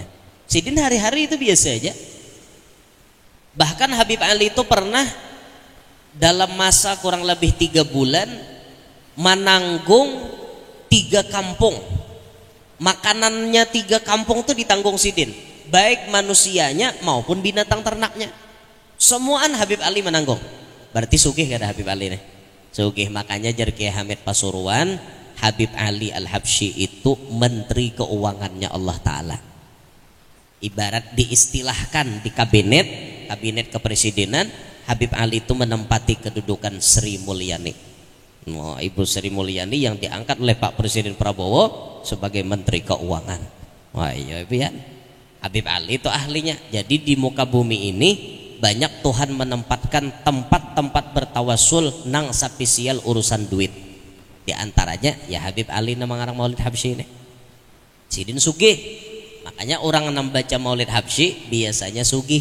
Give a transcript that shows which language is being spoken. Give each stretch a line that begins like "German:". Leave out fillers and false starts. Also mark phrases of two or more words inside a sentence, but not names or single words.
Indonesian: Sidin hari-hari itu biasa aja. Bahkan Habib Ali itu pernah dalam masa kurang lebih 3 bulan menanggung 3 kampung. Makanannya 3 kampung itu ditanggung sidin, baik manusianya maupun binatang ternaknya.
Banjar: Semuaan Habib Ali menanggung. Berarti sugih kada Habib Ali nih?
Indonesian: Sugih. Makanya jar Kiai Hamid Pasuruan, Habib Ali Al-Habsyi itu menteri keuangannya Allah Ta'ala. Ibarat diistilahkan di kabinet kabinet kepresidenan, Habib Ali itu menempati kedudukan Sri Mulyani. Ibu Sri Mulyani yang diangkat oleh Pak Presiden Prabowo sebagai Menteri Keuangan.
Banjar: Wah iya pian. Habib Ali itu ahlinya.
Indonesian: Jadi di muka bumi ini banyak Tuhan menempatkan tempat-tempat bertawasul nang sapisial urusan duit. Di antaranya ya Habib Ali nama ngarang Maulid Habsyi ini.
Banjar: Sidin sugih.
Indonesian: Makanya orang yang baca Maulid Habsyi biasanya sugih.